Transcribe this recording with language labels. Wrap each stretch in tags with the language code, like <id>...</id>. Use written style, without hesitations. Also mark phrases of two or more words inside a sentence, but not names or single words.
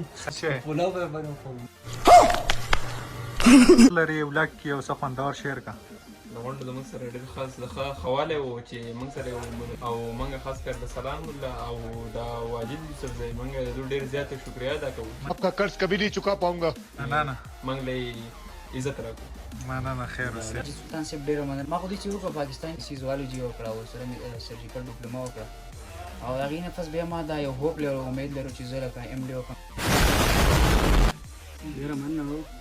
<ps>پلاو به به وخورو. لري یو لږ یو څه خوندور شعر کا. د غونډو زموږ سره ډېر خاص خوالی و چې موږ سره او موږ خاص کر د سلام الله او د واجد یوسف زی موږ ډېر زیاته شکریه ادا کوو.</ps> <ur>آپ کا قرض کبھی نہیں چکا پاؤں گا.</ur> <ps>نه موږ له عزت راکړو. مننه خیر اوسې. سلطان صاحب ډېره مننه. ما خو دې چې وکړه پاکستان کې زوالوجي وکړه او سره مې</ps> <en>surgical diploma</en> <ps>وکړه او د هغې نه پس بیا ما دا یو هوپ لرو امید لرو چې زه لکه ایم ډي وکړم. ډېره مننه و.</ps>